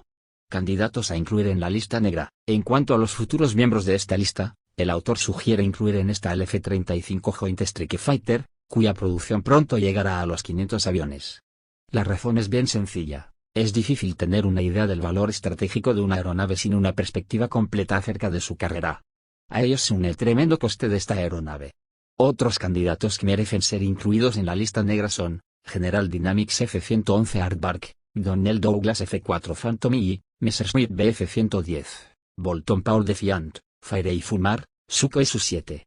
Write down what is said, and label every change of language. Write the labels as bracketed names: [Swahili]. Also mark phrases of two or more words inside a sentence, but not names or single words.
[Spanish] Candidatos a incluir en la lista negra. En cuanto a los futuros miembros de esta lista, el autor sugiere incluir en esta al F-35 Joint Strike Fighter, cuya producción pronto llegará a los 500 aviones. La razón es bien sencilla. Es difícil tener una idea del valor estratégico de una aeronave sin una perspectiva completa acerca de su carrera. A ello se une el tremendo coste de esta aeronave. Otros candidatos que merecen ser incluidos en la lista negra son, General Dynamics F-111 Aardvark, Donnell Douglas F-4 Phantom y Messerschmitt Bf-110, Bolton Paul Defiant. Fairey Fulmar, Sukhoi Su-7.